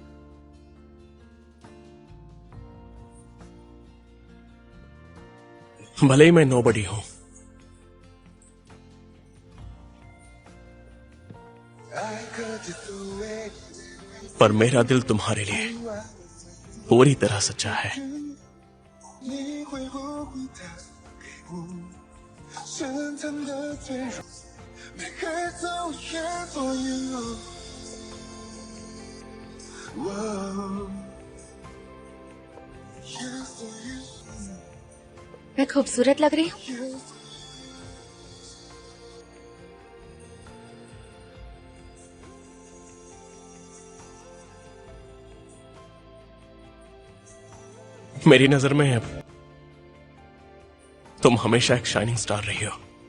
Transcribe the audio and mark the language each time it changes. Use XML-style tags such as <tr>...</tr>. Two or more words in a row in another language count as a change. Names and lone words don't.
<hi>भले ही मैं नोबडी हूं पर मेरा दिल तुम्हारे लिए पूरी तरह सच्चा है।</hi> <zh>你会不会打给我深藏的脆弱</zh> <en>Make her so here for you</en> <zh>Whoa Here for you</zh> <hi>मैं खूबसूरत लग रही हूँ</hi> <en>Here</en> <hi>मेरी नजर में तुम हमेशा एक</hi> <en>shining star</en> <hi>रही हो।</hi>